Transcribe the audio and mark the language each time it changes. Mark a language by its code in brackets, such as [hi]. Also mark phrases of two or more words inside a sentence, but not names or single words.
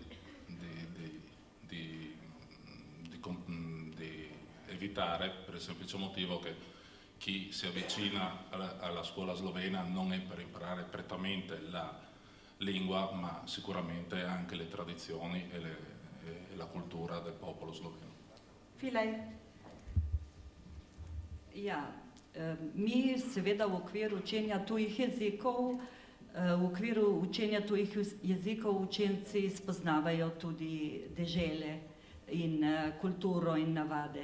[it] di evitare, per il semplice motivo che chi si avvicina alla scuola slovena non è per imparare prettamente la lingua, ma sicuramente anche le tradizioni e la cultura del popolo sloveno. Filej. [sl] Ja, mi seveda v okviru učenja tujih jezikov, v okviru učenja tujih jezikov učenci spoznavajo tudi dežele in kulturo in navade.